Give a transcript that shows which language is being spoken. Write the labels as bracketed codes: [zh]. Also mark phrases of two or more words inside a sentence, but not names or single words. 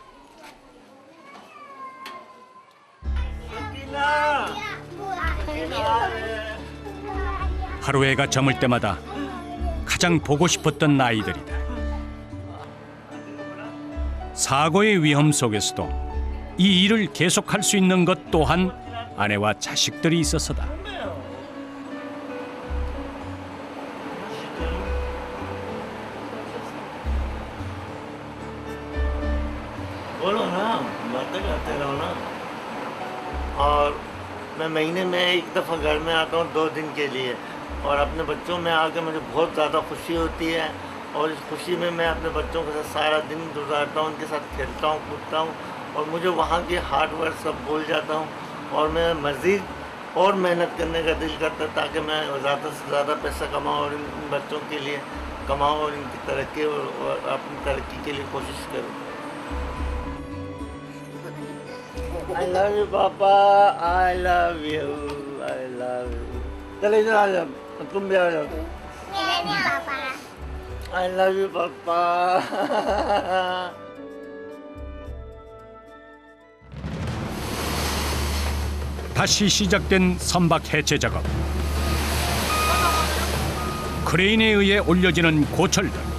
[ko] 하루 해가 저물 때마다 가장 보고 싶었던 아이들이다. 사고의 위험 속에서도 이 일을 계속할 수 있는 것 또한 아내와 자식들이 있어서다. [ur] بولو نا، باتیں کرتے رہو نا. اور میں مہینے میں ایک دفعہ گھر میں آتا ہوں 2 دن کے لئے، اور اپنے بچوں میں آکے مجھے بہت زیادہ خوشی ہوتی ہے، اور اس خوشی میں میں اپنے بچوں کے ساتھ سارا دن گزارتا ہوں، انکے ساتھ کھیلتا ہوں، کودتا ہوں، اور مجھے وہاں کی [en] hard work [ur] سب بھول جاتا ہوں، اور میں مزید اور محنت کرنے کا دل کرتا ہے تاکہ میں زیادہ سے زیادہ پیسہ کماؤں اور ان بچوں کے لئے کماؤں اور انکی ترقی اور اپنی ترقی کے لئے کوشش کروں. [en] I love you, Papa. I love you. I love you. [ur] چلو ادھر آ جاؤ، تم بھی آ جاؤ. [en] I love you, Papa. [ko] 다시 시작된 선박 해체 작업. 크레인에 의해 올려지는 고철들.